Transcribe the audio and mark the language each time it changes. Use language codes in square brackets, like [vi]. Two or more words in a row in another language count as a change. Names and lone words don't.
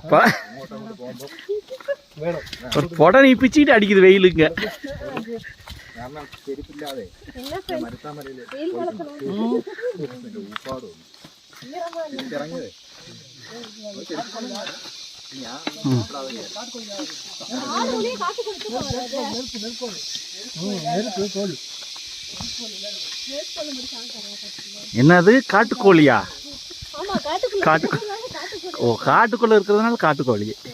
[ta] ஒரு புடவை பிச்சுக்கிட்டு அடிக்குது வெயிலுங்க. [ml] കാരണം ചെരുപ്പില്ലാതെ മരുത്താമലയില് ഊപ്പാടും ഇറങ്ങിയതേ [ta] என்னது காட்டுக்கோழியா? காட்டு ஓ, காட்டுக்குள்ள இருக்கிறதுனால காட்டுக்கோழி.